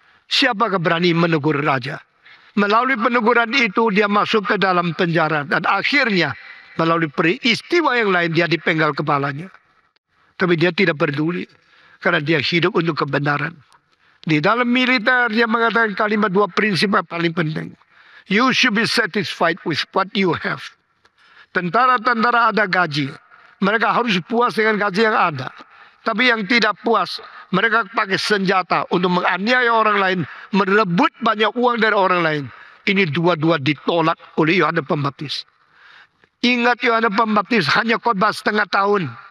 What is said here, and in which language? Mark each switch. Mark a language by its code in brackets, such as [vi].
[id] Siapakah berani menegur raja? Melalui peneguran itu dia masuk ke dalam penjara. Dan akhirnya melalui peristiwa yang lain dia dipenggal kepalanya. Tapi dia tidak peduli. Karena dia hidup untuk kebenaran. Di dalam militer dia mengatakan kalimat dua prinsip yang paling penting. [en] You should be satisfied with what you have. [id] Tentara-tentara ada gaji. Mereka harus puas dengan gaji yang ada. Tapi yang tidak puas, mereka pakai senjata untuk menganiaya orang lain, merebut banyak uang dari orang lain. Ini dua-dua ditolak oleh Yohanes Pembaptis. Ingat Yohanes Pembaptis hanya khotbah setengah tahun.